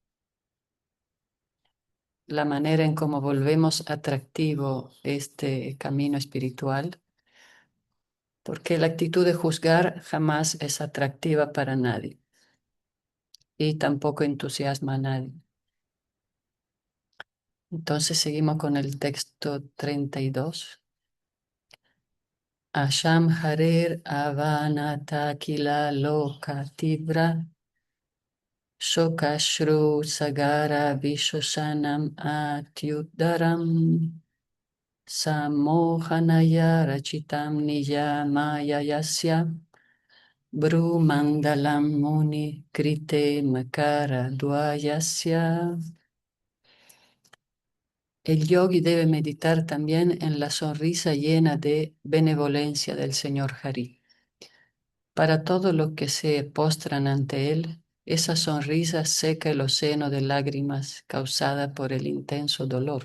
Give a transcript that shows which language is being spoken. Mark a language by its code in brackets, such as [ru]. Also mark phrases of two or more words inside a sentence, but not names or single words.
[es] La manera en cómo volvemos atractivo este camino espiritual, porque la actitud de juzgar jamás es atractiva para nadie y tampoco entusiasma a nadie. Entonces seguimos con el texto 32. [sa] Asham Harer Avanata Kila Loka Tibra Shokashru Sagara Vishoshanam Atyudaram Samohanaya Rachitam Niyamaya Yasya Mandalam Muni Krite Makara Dvayasya. [es] El yogi debe meditar también en la sonrisa llena de benevolencia del Señor Hari. Para todos los que se postran ante él, esa sonrisa seca el océano de lágrimas causada por el intenso dolor.